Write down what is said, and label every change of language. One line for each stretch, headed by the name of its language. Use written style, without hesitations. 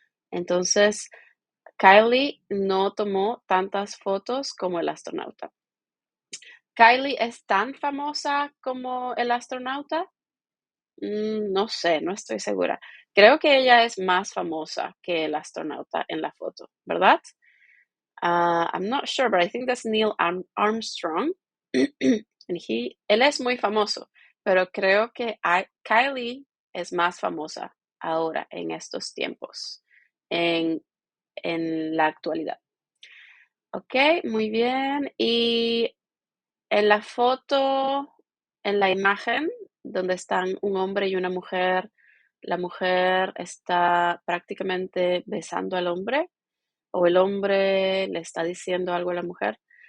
Spanish: Entonces, Kylie no tomó tantas fotos como el astronauta. ¿Kylie es tan famosa como el astronauta? No sé, no estoy segura. Creo que ella es más famosa que el astronauta en la foto, ¿verdad?
English: I'm not sure, but I think that's Neil Armstrong.
Spanish: And él es muy famoso, pero creo que Kylie es más famosa ahora, en estos tiempos, en la actualidad. Ok, muy bien. Y en la foto, en la imagen donde están un hombre y una mujer, la mujer está prácticamente besando al hombre o el hombre le está diciendo algo a la mujer.